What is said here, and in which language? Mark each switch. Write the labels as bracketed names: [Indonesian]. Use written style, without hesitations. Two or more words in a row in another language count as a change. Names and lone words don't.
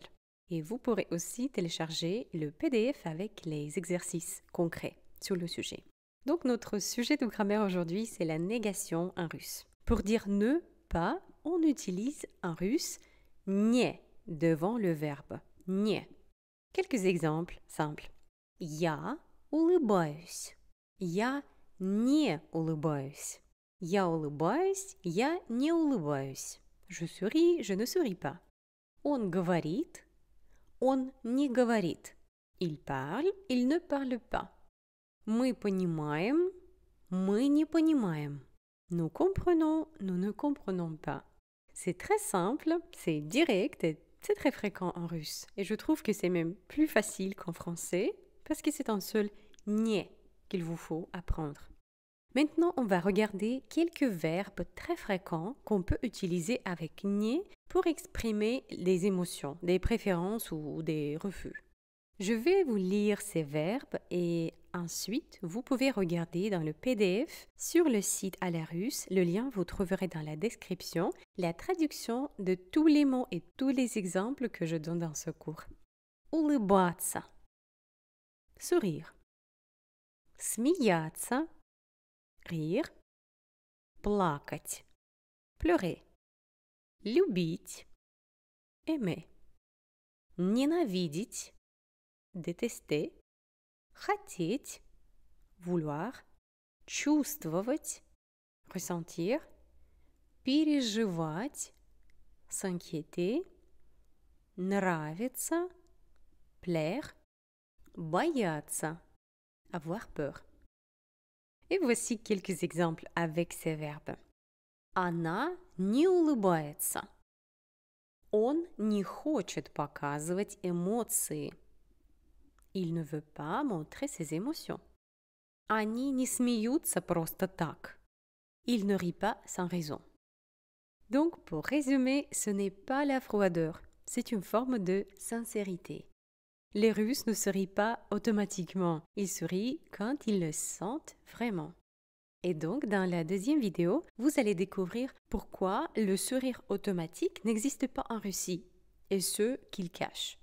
[French] Et vous pourrez aussi télécharger le PDF avec les exercices concrets sur le sujet. Donc notre sujet de grammaire aujourd'hui, c'est la négation en russe. Pour dire ne pas, on utilise en russe «не» devant le verbe «не». Quelques exemples simples. [Russian] Я улыбаюсь. Я не улыбаюсь. Я улыбаюсь. Я не улыбаюсь. [French] Je souris, je ne souris pas. [Russian] Он говорит. Он не говорит. [French] Il parle, il ne parle pas. [Russian] Мы понимаем. Мы не понимаем. [French] Nous comprenons, nous ne comprenons pas. C'est très simple, c'est direct et c'est très fréquent en russe. Et je trouve que c'est même plus facile qu'en français parce que c'est un seul «не» qu'il vous faut apprendre. Maintenant, on va regarder quelques verbes très fréquents qu'on peut utiliser avec «не» pour exprimer des émotions, des préférences ou des refus. Je vais vous lire ces verbes et ensuite, vous pouvez regarder dans le PDF sur le site à la russe. Le lien, vous trouverez dans la description la traduction de tous les mots et tous les exemples que je donne dans ce cours. [Russian] Улыбаться. Sourire. Смеяться. Rire. Плакать. Pleurer. Любить. Aimer. Ненавидеть. Détester. Хотеть, vouloir, чувствовать, ressentir, переживать, s'inquiéter, нравится, plaire, бояться, [French] avoir peur. Et voici quelques exemples avec ces verbes. [Russian] Она не улыбается. Он не хочет показывать эмоции. [French] Il ne veut pas montrer ses émotions. Они не смеются просто так. Il ne rit pas sans raison. Donc, pour résumer, ce n'est pas la froideur, c'est une forme de sincérité. Les Russes ne se rient pas automatiquement, ils se rient quand ils le sentent vraiment. Et donc, dans la deuxième vidéo, vous allez découvrir pourquoi le sourire automatique n'existe pas en Russie, et ce qu'il cache.